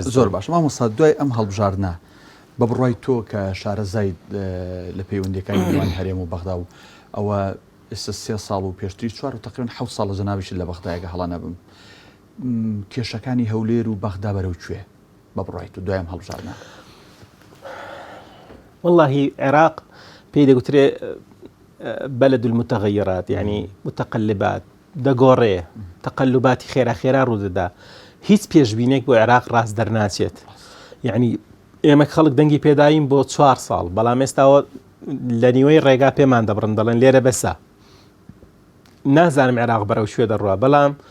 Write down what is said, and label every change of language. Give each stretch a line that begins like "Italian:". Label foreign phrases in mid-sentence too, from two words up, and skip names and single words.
Central Kurdish: زۆر باش مامۆستا دوای ئەم هەڵبژاردنە بە بڕای تۆ کە شارەزای لە پەیوەندیەکانی نێوان هەرێم و بەغدا و ئەوە ئێستا 3 ساڵ و پێشتری 4 و تقریباً 7 ساڵ لە جەنابیشت لە بەغدایەکە هەڵا نەبم کێشەکانی هەولێر و بەغدا بەرەو کوێ بە بڕای تۆ دوای ئەم هەڵبژاردنە والله عراق پێی دەگوترێ
Arabic: بلد المتغيرات يعني متقلبات
Central Kurdish: دەگۆڕێ تەقلباتی خێرا ڕوودەدا هیچ پێشبینێک بۆ عێراق ڕاست دەرناچێت یعنی ئێمە خەڵک دەنگی پێدایم بۆ 4 ساڵ بەڵام ئێستاوە لە نیوەی ڕێگا پێمان دەبڕن دەڵێن لێرە بەسە نازانم عێراق بەرەو شوێ دەڕوا بەڵام